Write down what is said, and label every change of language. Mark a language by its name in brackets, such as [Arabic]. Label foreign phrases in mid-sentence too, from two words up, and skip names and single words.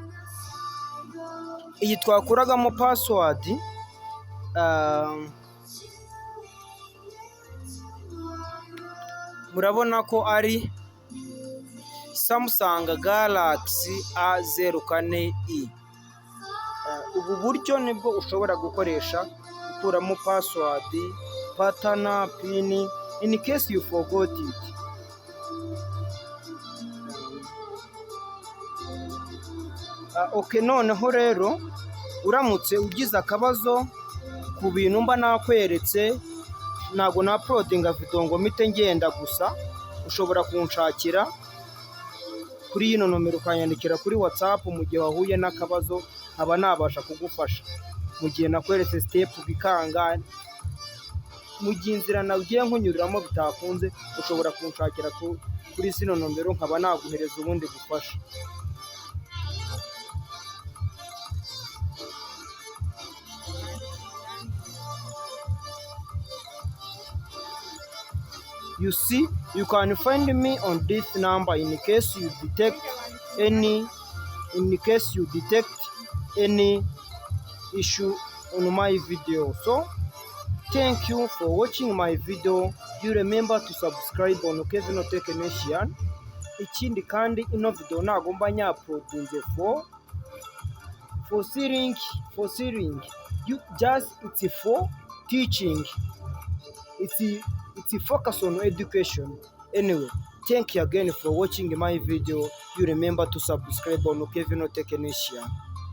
[Kinyarwanda] Iyi twakuragamo password murabona ko ari Samsung Galaxy A04i. Ubu buryo nibwo ushobora gukoresha ukuramo password, [English] pattern, pin in case you forgot it. [Kinyarwanda] Okay, noneho rero uramutse ugize akabazo ku bintu mba nakweretse, ntabwo na uploadinga video ngo mpite ngenda gusa, ushobora kunshakira kuri ino nomero ukanyandikira kuri WhatsApp mu gihe wahuye n'akabazo, nkaba nabasha kugufasha mu gihe nakweretse step bikanga. Mu gihe inzira nagiye nkunyuriramo bitakunze, ushobora kunshakira kuri zino nomero nkaba naguhereza ubundi gufasha. [English] You see, you can find me on this number in case you detect any issue on my video. So thank you for watching my video. You remember to subscribe on Kevin Technician. [Kinyarwanda] Ikindi kandi ino video nagomba nya-uploadinze [English] for sealing, you just, it's for teaching, it's focus on education. Anyway, thank you again for watching my video. You remember to subscribe on Kevin Technician.